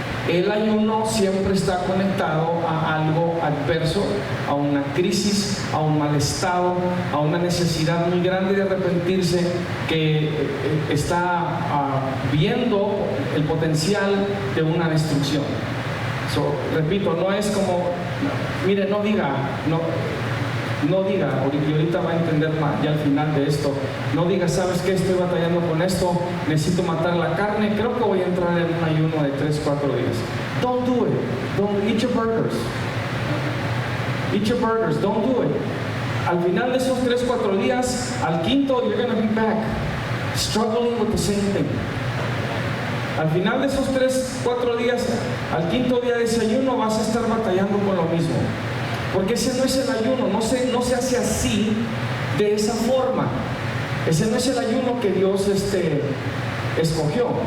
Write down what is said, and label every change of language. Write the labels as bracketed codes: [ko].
[es] El ayuno siempre está conectado a algo adverso, a una crisis, a un mal estado, a una necesidad muy grande de arrepentirse, que está viendo el potencial de una destrucción. Repito, no es como, mire, no diga, no diga, y ahorita va a entender más ya al final de esto, no diga, ¿sabes qué? Estoy batallando con esto, necesito matar la carne, creo que voy a entrar en un ayuno de 3-4 días. [en] Don't do it. Don't eat your burgers. Eat your burgers, don't do it. [es] Al final de esos 3-4 días, al quinto, [en] you're going to be back, struggling with the same thing. [es] Al final de esos 3-4 días, al quinto día de ese ayuno, vas a estar batallando con lo mismo. Porque ese no es el ayuno, no se hace así, de esa forma. Ese no es el ayuno que Dios escogió.